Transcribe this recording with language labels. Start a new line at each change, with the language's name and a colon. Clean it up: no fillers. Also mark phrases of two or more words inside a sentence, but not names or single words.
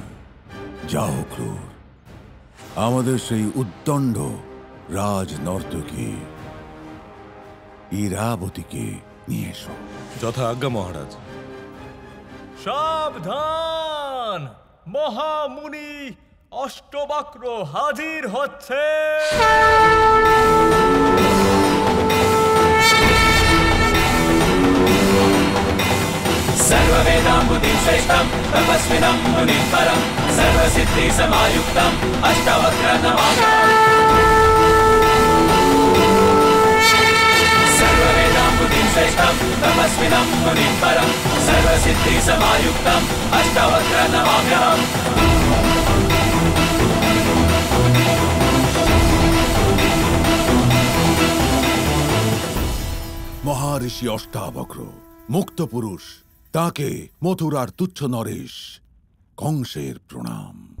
Bangla: যাও অক্রূর, আমাদের সেই উদ্দণ্ড রাজ নর্তকী ইরাবতীকে নিয়ে এসো। যথা আজ্ঞা মহারাজ। সাবধান, মহামুনি অষ্টবক্র হাজির হচ্ছে।
Sanskrit: सर्ववेदाम्बुधिं श्रेष्ठं तपस्विनं मुनिं परं सर्वसिद्धिसमायुक्तं अष्टावक्रं नमामि। सर्ववेदाम्बुधिं श्रेष्ठं तपस्विनं मुनिं परं सर्वसिद्धिसमायुक्तं अष्टावक्रं नमाम्यहम्।
Bangla: মহারিষি অষ্টাবক্র, মুক্ত পুরুষ, তাকে মথুরার তুচ্ছ নরেশ কংসের প্রণাম।